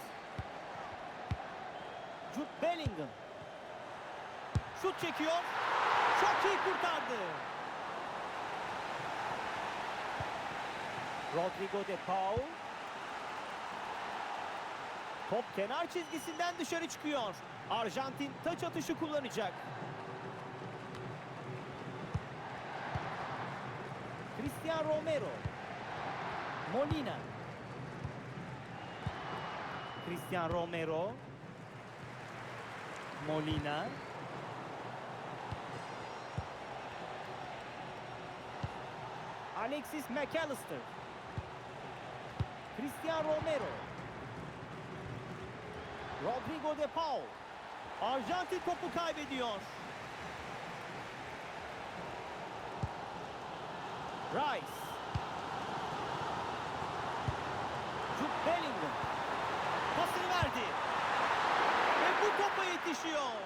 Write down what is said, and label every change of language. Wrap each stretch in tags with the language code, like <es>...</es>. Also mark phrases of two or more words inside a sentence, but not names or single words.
<tr>Jude Bellingham. Şut çekiyor. Çok iyi kurtardı. Rodrigo de Paul. Top kenar çizgisinden dışarı çıkıyor. Arjantin taç atışı kullanacak. Cristiano Romero. Molina. Cristiano Romero. Molina. Alexis McAllister. Cristiano Romero. Rodrigo de Paul. Arjantin topu kaybediyor. Rice. Jude Bellingham. Pasını verdi. Ve bu topa yetişiyor.</tr>